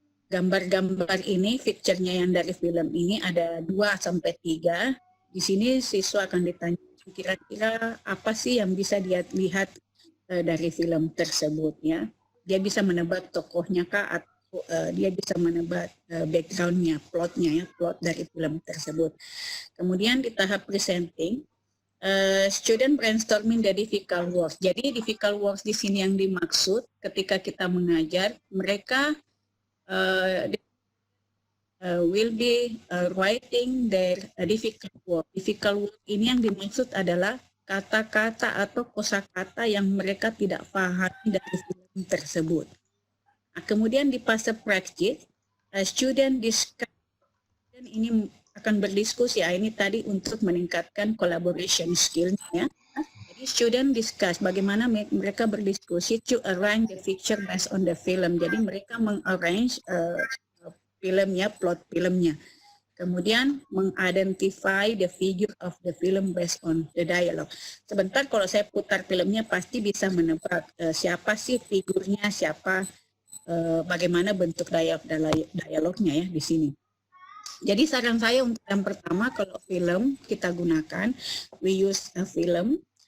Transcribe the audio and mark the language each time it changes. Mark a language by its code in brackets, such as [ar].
[id] Gambar-gambar ini, picture-nya yang dari film ini ada 2 sampai 3. Di sini siswa akan ditanya kira-kira apa sih yang bisa dia lihat dari film tersebut, ya. Dia bisa menebak tokohnya kah, atau dia bisa menebak background-nya, plot-nya, ya, plot dari film tersebut. Kemudian di tahap [en] presenting, student brainstorming the difficult words. [id] Jadi difficult words di sini yang dimaksud ketika kita mengajar, mereka [en] will be writing their difficult word. [id] Difficult word ini yang dimaksud adalah kata-kata atau kosakata yang mereka tidak pahami dari film tersebut. Nah, kemudian di fase practice, [en] student discuss, [id] dan ini akan berdiskusi. Ini tadi untuk meningkatkan collaboration skill-nya. Jadi [en] student discuss [id] bagaimana mereka berdiskusi [en] to arrange the picture based on the film. [id] Jadi mereka mengarrange filmnya, plot filmnya. Kemudian mengidentify [en] the figure of the film based on the dialogue. [id] Sebentar kalau saya putar filmnya pasti bisa menebak siapa sih figurnya, siapa, bagaimana bentuk dialognya ya di sini. Jadi saran saya untuk yang pertama, kalau film kita gunakan, [en] we use a film.